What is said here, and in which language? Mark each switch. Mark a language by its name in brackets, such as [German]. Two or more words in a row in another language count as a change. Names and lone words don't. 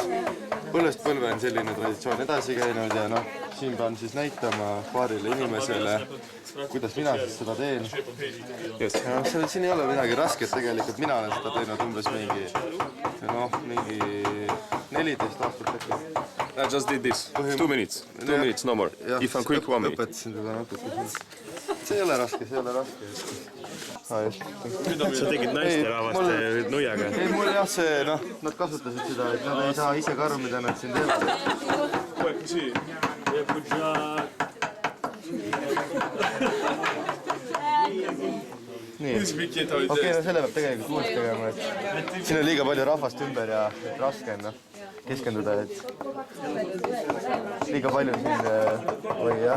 [Estonian] Põlvest põlve on selline traditsioon edasi käinud ja noh, siin pean siis näitama paarile inimesele, kuidas mina siis seda teen. Siin ei ole midagi rasket tegelikult, mina olen seda teinud umbes mingi 14 aastat äkki. [English] I just did this. 2 minutes. 2 minutes, no more. If I'm quick, 1 minute. [Estonian] Õpetasin teda natuke. See ei ole raske, see ei ole raske. Sa tegid naisterahvaste nuiaga. Ei, mul jah see, noh, nad kasutasid seda, et nad ei saa ise ka aru, mida nad siin teevad. Nii, okei, no selle peab tegelikult uuesti tegema, et siin on liiga palju rahvast ümber ja raske on keskenduda, et liiga palju siin või jah.